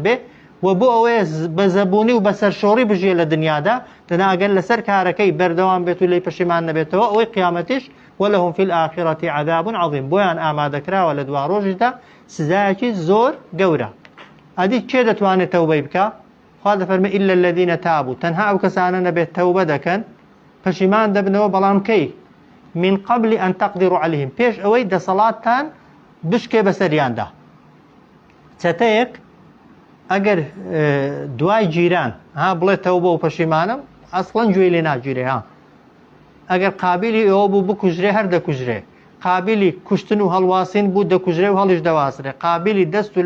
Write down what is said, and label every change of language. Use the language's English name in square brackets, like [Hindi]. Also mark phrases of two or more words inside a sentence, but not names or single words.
[Central Kurdish] بێ و بۆ ئەوەیە بە زەبوونی و بە سەرشۆڕی بژێ لە دنیادا دەناگەن لەسەر کارەکەی بەردەوام بێت و لی پەشیمان نەبێتەوە ئەوەی قیامەتیش [Arabic] وەلەهم فی الآخرەتی عەذاب عەظیم [Central Kurdish] بۆیان ئامادەکراوە لە دوا ڕۆژیدا سزایەکی زۆر گەورە ئەدی کێ دەتوانێت تەوبەی بکە خوا دەفەرمێ [Arabic] ئیلا الەذینە تابوو [Central Kurdish] تەنها ئەو کەسانە نەبێت تەوبە دەکەن پەشیمان دەبنەوە بەڵام کەی [Arabic] من قبل أن تقدروا عليهم [Central Kurdish] پێش ئەوەی دەسەڵاتتان بشکێ بەسەریاندا چەتەیەک ئەگەر دوای جیران ها بڵێت تەوبە و پەشیمانم ئەسڵەن گوێی لێ ناگیرێ ها ئەگەر قابلی ئەوە بوو بکوژرێ هەر دەکوژرێ قابلی کوشتن و هەڵواسین بوو دەکوژرێ و هەڵیش دەواسرێ قابلی دەست و